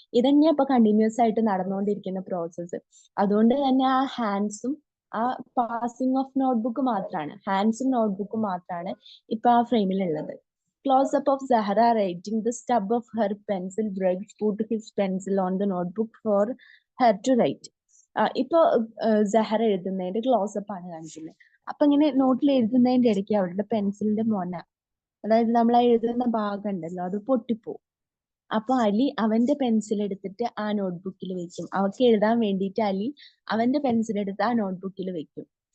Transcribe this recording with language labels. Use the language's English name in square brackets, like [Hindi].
[Malayalam] ഇതന്നെ ഇപ്പൊ കണ്ടിന്യൂസ് ആയിട്ട് നടന്നുകൊണ്ടിരിക്കുന്ന പ്രോസസ്സ്. അതുകൊണ്ട് തന്നെ ആ ഹാൻഡ്സും ആ പാസിംഗ് ഓഫ് നോട്ട്ബുക്ക് മാത്രമാണ്, ഹാൻഡ്സും നോട്ട്ബുക്കും മാത്രമാണ് ഇപ്പൊ ആ ഫ്രെയിമിലുള്ളത്. [English] Close-up of Zahra writing. The stub of her pencil Briggs put his pencil on the notebook for her to write. [Malayalam] ഇപ്പൊ സഹറ എഴുതുന്നതിന്റെ ക്ലോസപ്പ് ആണ് കാണിക്കുന്നത്. അപ്പൊ ഇങ്ങനെ നോട്ടിൽ എഴുതുന്നതിന്റെ ഇടയ്ക്ക് അവരുടെ പെൻസിലിന്റെ മൊന, അതായത് നമ്മൾ എഴുതുന്ന ഭാഗം ഉണ്ടല്ലോ, അത് പൊട്ടിപ്പോവും. അപ്പൊ അലി അവന്റെ പെൻസിൽ എടുത്തിട്ട് ആ നോട്ട്ബുക്കിൽ വെക്കും. അവർക്ക് എഴുതാൻ വേണ്ടിയിട്ട് അലി അവന്റെ പെൻസിൽ എടുത്ത് ആ നോട്ട്ബുക്കിൽ വെക്കും.